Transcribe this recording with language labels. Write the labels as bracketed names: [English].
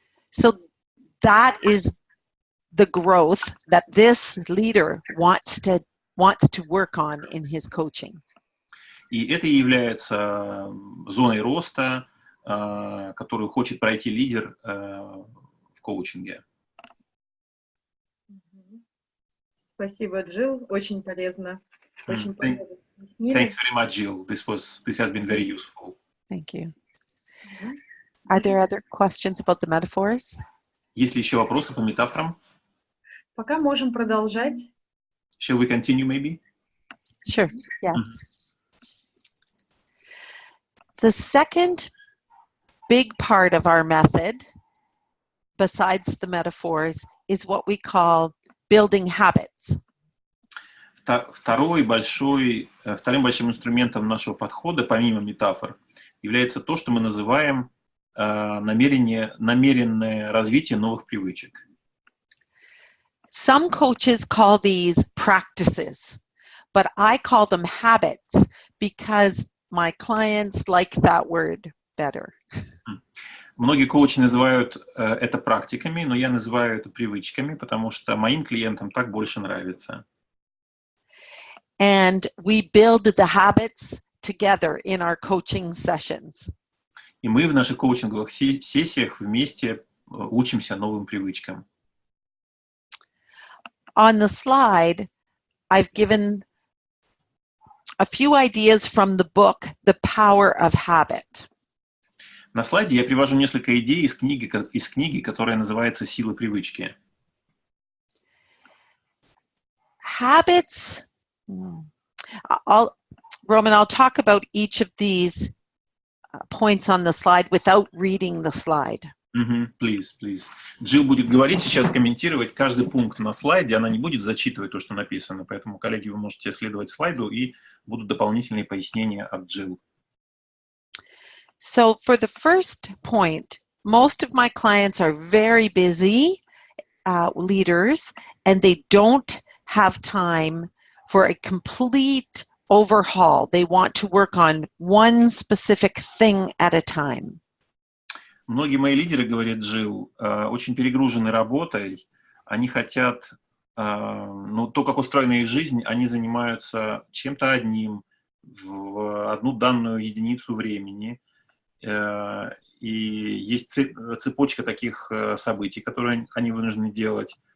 [English] So that is the growth that this leader wants to work on in his coaching. [Russian] И это и является зоной роста, которую хочет пройти лидер в коучинге. Спасибо, Джилл. Очень полезно. Очень полезно. [English] Thanks very much, Jill. This has been very useful. Thank you. Are there other questions about the metaphors? [Russian] Есть ли еще вопросы по метафорам? Пока можем продолжать. [English] Shall we continue, maybe? Sure, yes. The second big part of our method, besides the metaphors, is what we call building habits. [Russian] Вторым большим инструментом нашего подхода, помимо метафор, является то, что мы называем намеренное развитие новых привычек. [English] Some coaches call these practices, but I call them habits because my clients like that word better. [Russian] Многие коучи называют это практиками, но я называю это привычками, потому что моим клиентам так больше нравится. [English] And we build the habits together in our coaching sessions. [Russian] И мы в наших коучинговых сессиях вместе учимся новым привычкам. [English] On the slide, I've given a few ideas from the book, The Power of Habit. [Russian] На слайде я привожу несколько идей из книги, которая называется «Сила привычки». [English] Habits. Roman, I'll talk about each of these points on the slide without reading the slide. Please. [Russian] Джилл будет говорить сейчас, комментировать каждый пункт на слайде, она не будет зачитывать то, что написано, поэтому, коллеги, вы можете следовать слайду, и будут дополнительные пояснения от Джилл. [English] So for the first point, most of my clients are very busy leaders, and they don't have time for a complete overhaul. They want to work on one specific thing at a time. [Russian] Многие мои лидеры, говорит Джилл, очень перегружены работой. Они хотят, то, как устроена их жизнь, они занимаются чем-то одним в одну данную единицу времени. И есть цепочка таких событий, которые они вынуждены делать.